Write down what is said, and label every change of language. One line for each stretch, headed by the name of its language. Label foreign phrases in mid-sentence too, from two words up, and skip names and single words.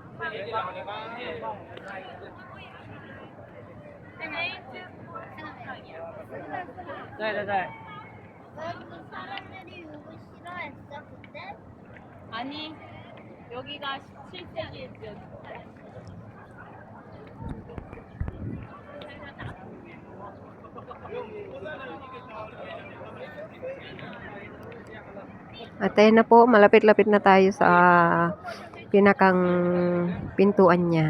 Korean: 외국 사람들이 요거 싫어했어 그때? 아니 여기가 17세기였죠.
Filipino: At ayun na po, malapit-lapit na tayo sa pinakang pintuan niya.